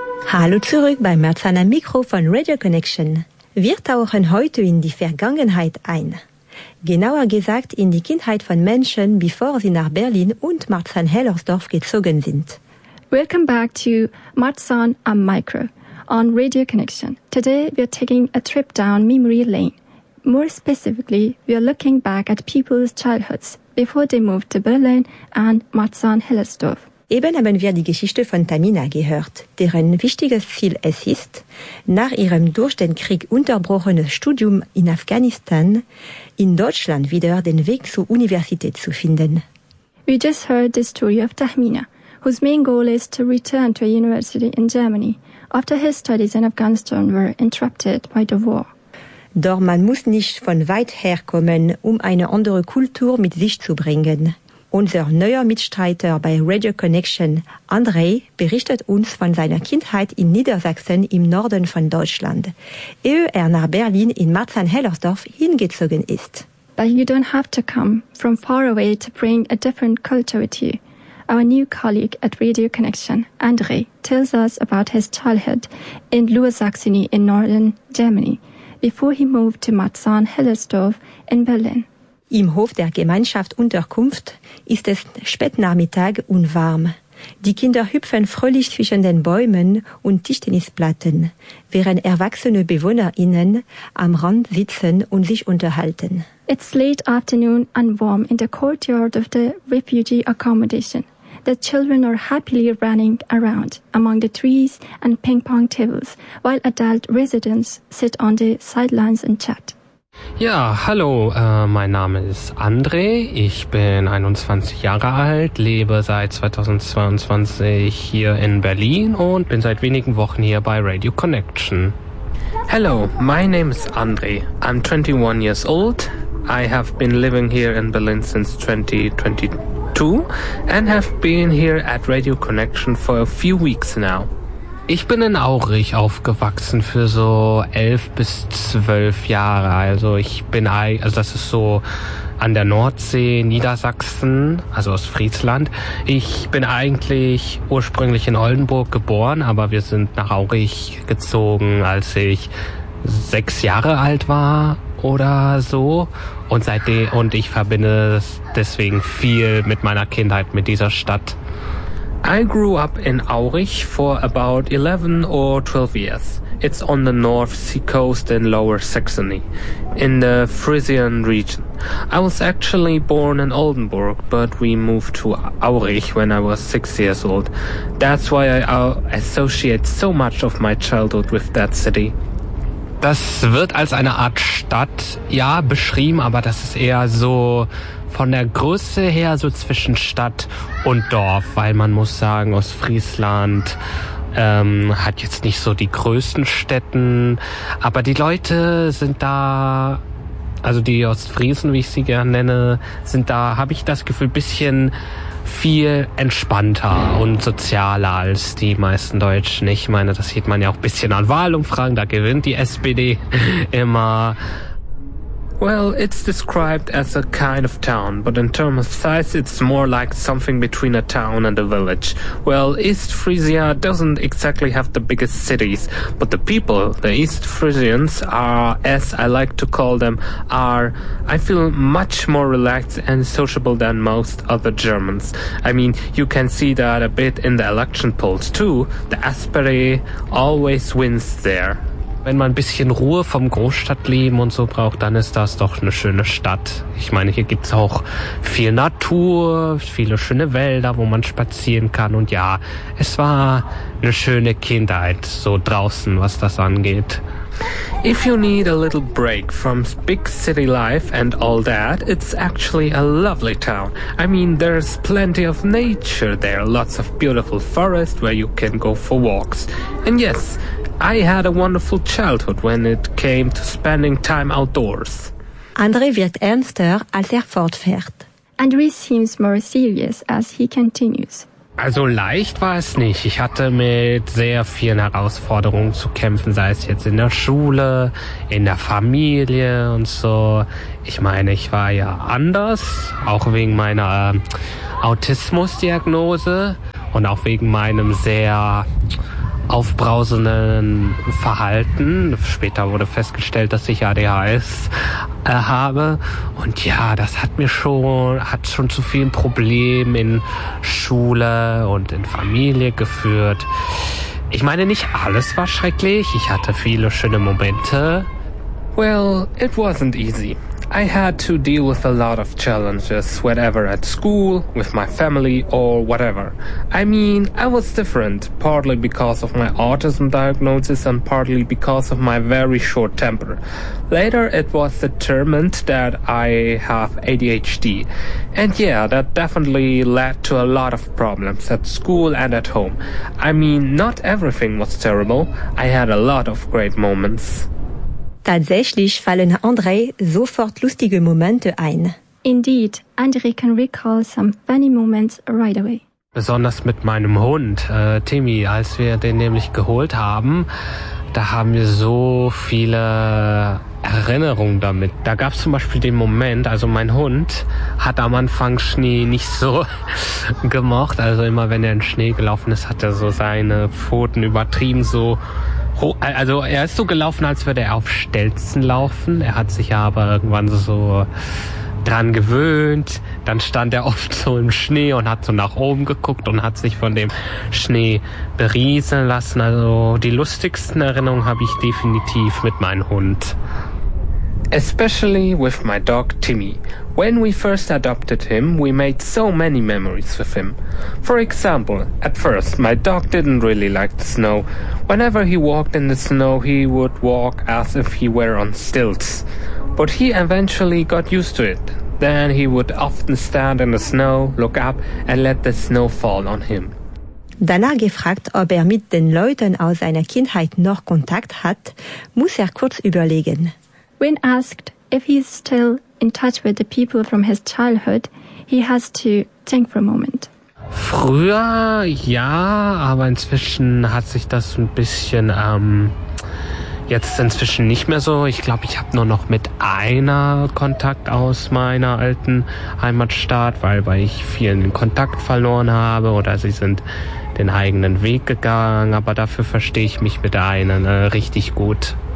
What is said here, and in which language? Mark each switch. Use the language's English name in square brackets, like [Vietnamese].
[German] Hallo zurück bei Merzana Mikro von Radio Connection. Wir tauchen heute in die Vergangenheit ein. Genauer gesagt in die Kindheit von Menschen, bevor sie nach Berlin und Marzahn-Hellersdorf gezogen sind. [English] Welcome back to Marzahn am Mikro on Radio Connection. Today we're taking a trip down memory lane. More specifically, we're looking back at people's childhoods before they moved to Berlin and Marzahn-Hellersdorf. [German] Eben haben wir die Geschichte von Tamina gehört, deren wichtiges Ziel es ist, nach ihrem durch den Krieg unterbrochenen Studium in Afghanistan in Deutschland wieder den Weg zur Universität zu finden. [English] We just heard the story of Tamina, whose main goal is to return to a university in Germany after his studies in Afghanistan were interrupted by the war. [German] Doch man muss nicht von weit her kommen, um eine andere Kultur mit sich zu bringen. Unser neuer Mitstreiter bei Radio Connection, André, berichtet uns von seiner Kindheit in Niedersachsen im Norden von Deutschland, ehe er nach Berlin in Marzahn-Hellersdorf hingezogen ist. [English] But you don't have to come from far away to bring a different culture with you. Our new colleague at Radio Connection, André, tells us about his childhood in Lower Saxony in Northern Germany, before he moved to Marzahn-Hellersdorf in Berlin. [German] Im Hof der Gemeinschaftsunterkunft ist es Spätnachmittag und warm. Die Kinder hüpfen fröhlich zwischen den Bäumen und Tischtennisplatten, während erwachsene BewohnerInnen am Rand sitzen und sich unterhalten. [English] It's late afternoon and warm in the courtyard of the refugee accommodation. The children are happily running around among the trees and ping pong tables, while adult residents sit on the sidelines and chat. [German] Ja, hallo, mein Name ist André, ich bin 21 Jahre alt, lebe seit 2022 hier in Berlin und bin seit wenigen Wochen hier bei Radio Connection. [English] Hello, my name is André, I'm 21 years old, I have been living here in Berlin since 2022 and have been here at Radio Connection for a few weeks now. [German] Ich bin in Aurich aufgewachsen für so 11 bis 12 Jahre. Also ich bin, also das ist so an der Nordsee, Niedersachsen, also aus Friesland. Ich bin eigentlich ursprünglich in Oldenburg geboren, aber wir sind nach Aurich gezogen, als ich 6 Jahre alt war oder so. Und seitdem, und ich verbinde deswegen viel mit meiner Kindheit, mit dieser Stadt. [English] I grew up in Aurich for about 11 or 12 years. It's on the North Sea coast in Lower Saxony, in the Frisian region. I was actually born in Oldenburg, but we moved to Aurich when I was 6 years old. That's why I associate so much of my childhood with that city. [German] Das wird als eine Art Stadt, ja, beschrieben, aber das ist eher so von der Größe her so zwischen Stadt und Dorf, weil man muss sagen, Ostfriesland hat jetzt nicht so die größten Städten, aber die Leute sind da, also die Ostfriesen, wie ich sie gerne nenne, sind da, habe ich das Gefühl, bisschen viel entspannter und sozialer als die meisten Deutschen. Ich meine, das sieht man ja auch ein bisschen an Wahlumfragen, da gewinnt die SPD immer. [English] Well, it's described as a kind of town, but in terms of size, it's more like something between a town and a village. Well, East Frisia doesn't exactly have the biggest cities, but the people, the East Frisians, are, as I like to call them, are, I feel, much more relaxed and sociable than most other Germans. I mean, you can see that a bit in the election polls, too. The SPD always wins there. [German] Wenn man ein bisschen Ruhe vom Großstadtleben und so braucht, dann ist das doch eine schöne Stadt. Ich meine, hier gibt's auch viel Natur, viele schöne Wälder, wo man spazieren kann. Und ja, es war eine schöne Kindheit, so draußen, was das angeht. [English] If you need a little break from big city life and all that, it's actually a lovely town. I mean, there's plenty of nature there, lots of beautiful forest where you can go for walks. And yes, I had a wonderful childhood when it came to spending time outdoors. [German] André wirkt ernster, als fortfährt. [English] André seems more serious as he continues. [German] Also leicht war es nicht. Ich hatte mit sehr vielen Herausforderungen zu kämpfen, sei es jetzt in der Schule, in der Familie und so. Ich meine, ich war ja anders, auch wegen meiner Autismusdiagnose und auch wegen meinem sehr aufbrausenden Verhalten. Später wurde festgestellt, dass ich ADHS habe. Und ja, das hat schon zu vielen Problemen in Schule und in Familie geführt. Ich meine, nicht alles war schrecklich. Ich hatte viele schöne Momente. [English] Well, it wasn't easy. I had to deal with a lot of challenges, whatever at school, with my family or whatever. I mean, I was different, partly because of my autism diagnosis and partly because of my very short temper. Later it was determined that I have ADHD. And yeah, that definitely led to a lot of problems at school and at home. I mean, not everything was terrible. I had a lot of great moments. [German] Tatsächlich fallen André sofort lustige Momente ein. [English] Indeed, André can recall some funny moments right away. [German] Besonders mit meinem Hund, Timmy. Als wir den nämlich geholt haben, da haben wir so viele Erinnerungen damit. Da gab es zum Beispiel den Moment, also mein Hund hat am Anfang Schnee nicht so gemocht. Also immer wenn er in Schnee gelaufen ist, hat er so seine Pfoten übertrieben so. Also er ist so gelaufen, als würde er auf Stelzen laufen. Er hat sich aber irgendwann so dran gewöhnt. Dann stand er oft so im Schnee und hat so nach oben geguckt und hat sich von dem Schnee berieseln lassen. Also die lustigsten Erinnerungen habe ich definitiv mit meinem Hund. [English] Especially with my dog Timmy. When we first adopted him, we made so many memories with him. For example, at first, my dog didn't really like the snow. Whenever he walked in the snow, he would walk as if he were on stilts. But he eventually got used to it. Then he would often stand in the snow, look up, and let the snow fall on him. [German] Danach gefragt, ob er mit den Leuten aus seiner Kindheit noch Kontakt hat, muss er kurz überlegen. [English] When asked if he's still in touch with the people from his childhood, he has to think for a moment. [German] Früher ja, aber inzwischen hat sich das ein bisschen jetzt inzwischen nicht mehr so. Ich glaube, ich habe nur noch mit einer Kontakt aus meiner alten Heimatstadt, weil ich vielen Kontakt verloren habe oder sie sind den eigenen Weg gegangen, aber dafür verstehe ich mich mit der einen richtig gut.